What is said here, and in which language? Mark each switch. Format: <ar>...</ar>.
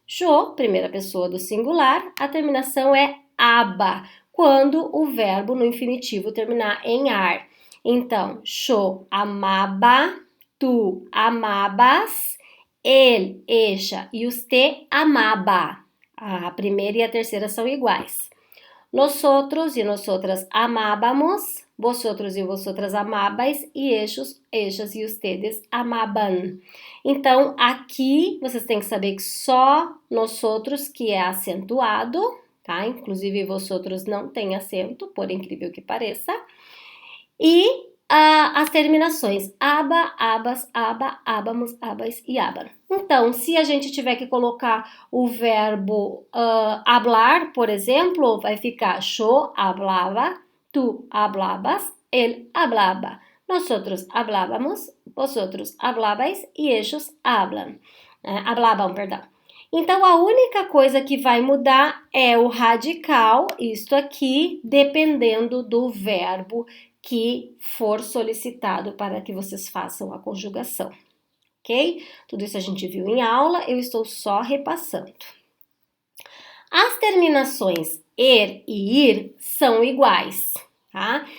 <pt>Jo, primeira pessoa do singular, a terminação é aba, quando o verbo no infinitivo terminar em ar.</pt> <es>Então, yo amaba, tu amabas, ele, ella e usted amaba.</es> <pt>A primeira e a terceira são iguais.</pt> <es>Nosotros e nosotras amábamos, vosotros e vosotras amabais e ellos, ellas e ustedes amaban.</es> <pt>Então, aqui vocês têm que saber que só nosotros que é acentuado, tá? Inclusive, vosotros não tem acento, por incrível que pareça. E as terminações aba, abas, aba, abamos, abas e aban. Então, se a gente tiver que colocar o verbo hablar, por exemplo, vai ficar</pt> <es>yo hablaba, tu hablabas, él hablaba. Nosotros hablábamos, vosotros hablabais e ellos hablan. Hablaban, perdão.</es> <pt>Então, a única coisa que vai mudar é o radical, isto aqui, dependendo do verbo que for solicitado para que vocês façam a conjugação, ok? Tudo isso a gente viu em aula, eu estou só repassando. As terminações er e ir são iguais, tá?</pt>